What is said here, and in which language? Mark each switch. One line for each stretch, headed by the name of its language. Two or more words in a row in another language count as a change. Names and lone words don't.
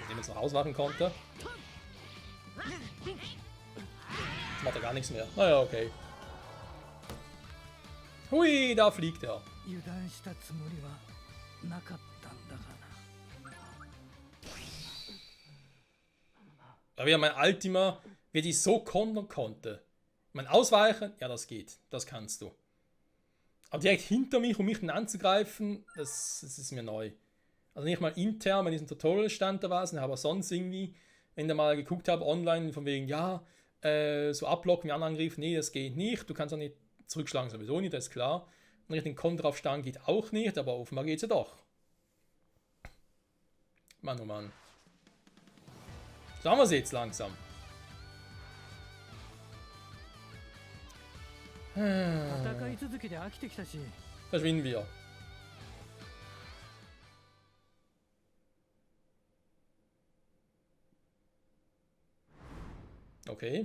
German: noch ausmachen konnte. Jetzt macht er gar nichts mehr. Naja, okay. Hui, da fliegt er.
Japanese: 油断したつもりはなかったんだがな。
German: Aber wieder mein Ultima, wie ich so kontern konnte. Mein Ausweichen, ja, das geht. Das kannst du. Aber direkt hinter mich, um mich anzugreifen, das ist mir neu. Also nicht mal intern, bei diesem Tutorial stand da was, aber sonst irgendwie, wenn ich mal geguckt habe online, von wegen, ja, so ablocken wie Angriff, nee, das geht nicht. Du kannst auch nicht zurückschlagen, sowieso nicht, das ist klar. Und richtig den Konter aufstehen geht auch nicht, aber offenbar geht es ja doch. Mann, oh Mann. So haben wir es jetzt langsam.
Japanese: 戦い続けて飽きてきたし、
German: Verschwinden wir. Okay.